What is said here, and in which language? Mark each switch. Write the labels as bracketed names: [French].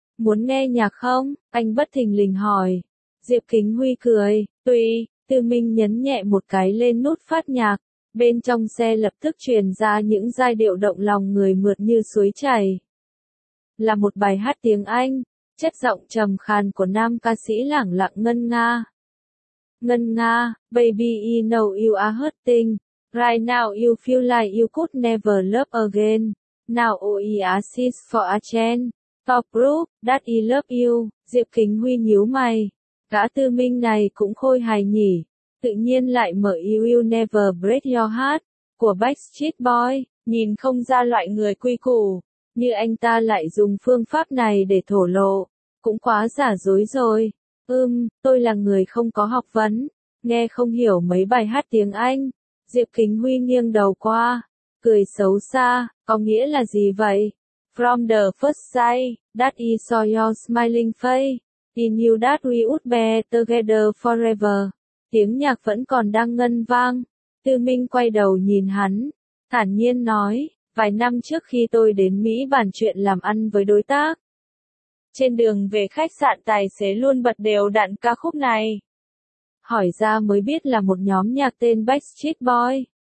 [Vietnamese] Muốn nghe nhạc không? Anh bất thình lình hỏi. Diệp Kính Huy cười, tùy. Tư Minh nhấn nhẹ một cái lên nút phát nhạc. Bên trong xe lập tức truyền ra những giai điệu động lòng người mượt như suối chảy. Là một bài hát tiếng Anh. Chất giọng trầm khàn của nam ca sĩ lẳng lặng ngân nga. [English] Ngân nga, baby you know you are hurting. Right now you feel like you could never love again. Now oh yeah, this is for a chance. Top group, that I love you, [Vietnamese] Diệp Kính Huy nhíu mày. Gã Tư Minh này cũng khôi hài nhỉ. Tự nhiên lại mở You Will Never Break Your Heart, của Backstreet Boy. Nhìn không ra loại người quy củ, như anh ta lại dùng phương pháp này để thổ lộ. Cũng quá giả dối rồi. Tôi là người không có học vấn, nghe không hiểu mấy bài hát tiếng Anh. Diệp Kính Huy nghiêng đầu qua, cười xấu xa, có nghĩa là gì vậy? [English] From the first sight, that I saw your smiling face, I knew that we would be together forever. [Vietnamese] Tiếng nhạc vẫn còn đang ngân vang. Tư Minh quay đầu nhìn hắn, thản nhiên nói, vài năm trước khi tôi đến Mỹ bàn chuyện làm ăn với đối tác. Trên đường về khách sạn tài xế luôn bật đều đặn ca khúc này. Hỏi ra mới biết là một nhóm nhạc tên Backstreet Boy.